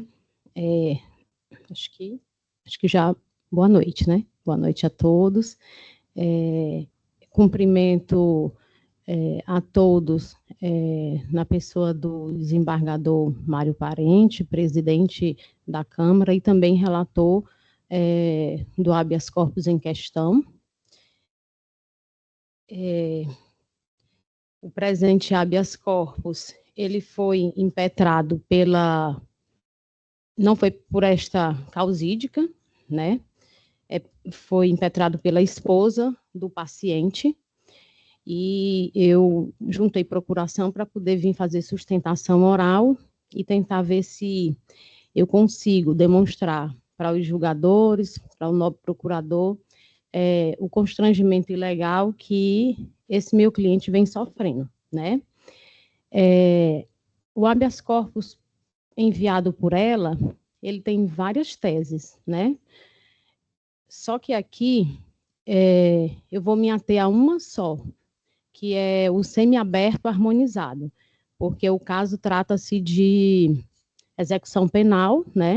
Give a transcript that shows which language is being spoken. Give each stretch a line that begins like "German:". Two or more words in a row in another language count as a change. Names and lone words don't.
Portuguese: Acho que já boa noite, né? Boa noite a todos. Cumprimento a todos na pessoa do desembargador Mário Parente, presidente da Câmara e também relator do
Latin: habeas corpus
Portuguese: em questão. O presente
Latin: habeas corpus,
Portuguese: ele foi impetrado não foi por esta causídica, né? Foi impetrado pela esposa do paciente, e eu juntei procuração para poder vir fazer sustentação oral e tentar ver se eu consigo demonstrar para os julgadores, para o nobre procurador, o constrangimento ilegal que esse meu cliente vem sofrendo, né? O
Latin: habeas corpus
Portuguese: enviado por ela, ele tem várias teses, né? Só que aqui eu vou me ater a uma só, que é o semiaberto harmonizado, porque o caso trata-se de execução penal, né?